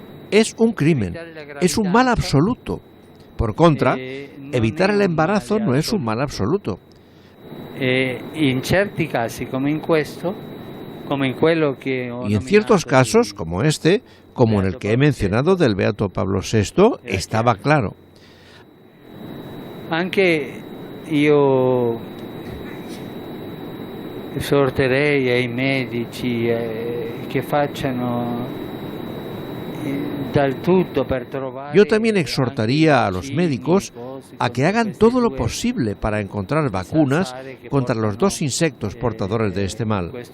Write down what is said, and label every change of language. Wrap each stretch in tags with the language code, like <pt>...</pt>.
<es>Es un crimen, es un mal absoluto. Por contra, evitar el embarazo no es un mal absoluto.</es> <it>En certi casi, como en questo,</it> <es>Y en ciertos casos, como este, como en el que he mencionado del Beato Pablo VI, estaba claro.</es> <it>Anche io esorterei ai medici che facciano del tutto per trovare.</it> <es>Yo también exhortaría a los médicos a que hagan todo lo posible para encontrar vacunas contra los 2 insectos portadores de este mal.</es>